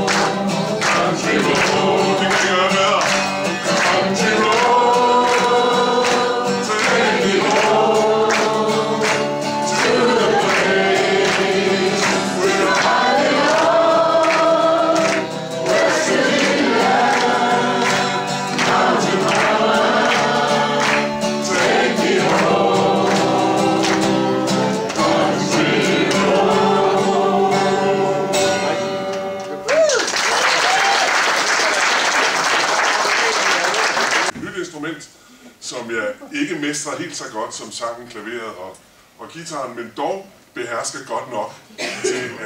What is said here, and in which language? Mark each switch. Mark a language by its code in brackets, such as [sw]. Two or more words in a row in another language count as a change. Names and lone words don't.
[en] Country road, country road, take me home to the place where I belong. West Virginia, mountain mama, take me home. Country [da] Nyt instrument, som jeg ikke mestrer helt så godt som sangen, klaveret og guitaren, men dog behersker godt nok til at...